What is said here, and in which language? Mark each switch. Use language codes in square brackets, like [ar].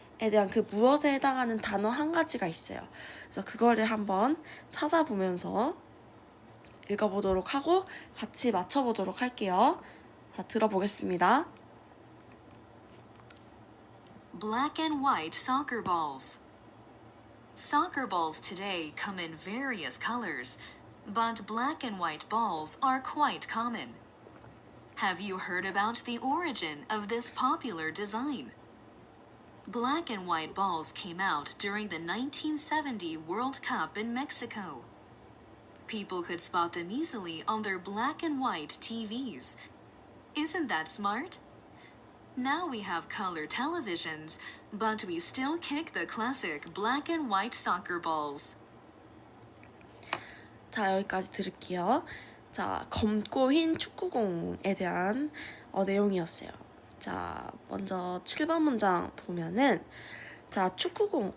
[ko] 에 대한 그 무엇에 해당하는 단어 한 가지가 있어요. 그래서 그거를 한번 찾아보면서 읽어보도록 하고 같이 맞춰보도록 할게요. 자, 들어보겠습니다. [en] Black and white soccer balls. Soccer balls today come in various colors, but black and white balls are quite common. Have you heard about the origin of this popular design? Black and white balls came out during the 1970 World Cup in Mexico. People could spot them easily on their black and white TVs. Isn't that smart? Now we have color televisions, but we still kick the classic black and white soccer balls. [ko] 자, 여기까지 들을게요. 자, 검고 흰 축구공에 대한 내용이었어요. 자, 먼저 7번 문장 보면은 자, 축구공.